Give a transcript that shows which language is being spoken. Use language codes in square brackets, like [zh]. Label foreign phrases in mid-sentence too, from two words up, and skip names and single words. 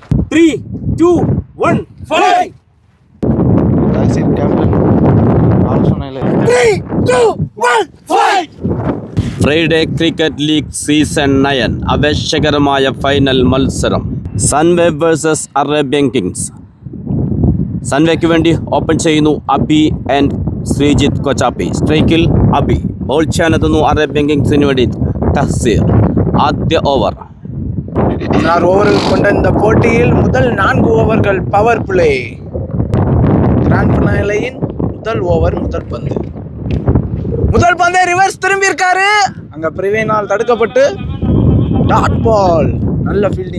[en] 3, 2, 1, fly! [ta] கேப்டன் ஆலோசனையில் [en] 3, 2, 1, fly! [ml] ഫ്രൈഡേ ക്രിക്കറ്റ് ലീഗ് സീസൺ 9 ആവേശകരമായ ഫൈനൽ മത്സരം സൺവേ വേഴ്സസ് അറേബ്യൻ കിങ്സ്. സൺവേക്ക് വേണ്ടി ഓപ്പൺ ചെയ്യുന്നു അബി ആൻഡ് ശ്രീജിത്ത് കൊച്ചാപ്പി. സ്ട്രൈക്കിൽ അബി. ബോൾ ചെയ്യാനെത്തുന്നു അറേബ്യൻ കിങ്സിന് വേണ്ടി തഹ്സീർ. ആദ്യ ഓവർ. [ta] 16 ஓவர்கள் கொண்ட இந்த போட்டியில் முதல் 4 ஓவர்கள் பவர் பிளே. கிராண்ட் ஃபினாலேயின் முதல் ஓவர் முதல் பந்தே ரிவர்ஸ் திரும்பி இருக்காரு. அங்க பிரிவேனால் தடுக்கப்பட்டு டாட் பால். நல்ல ஃபீல்டிங்.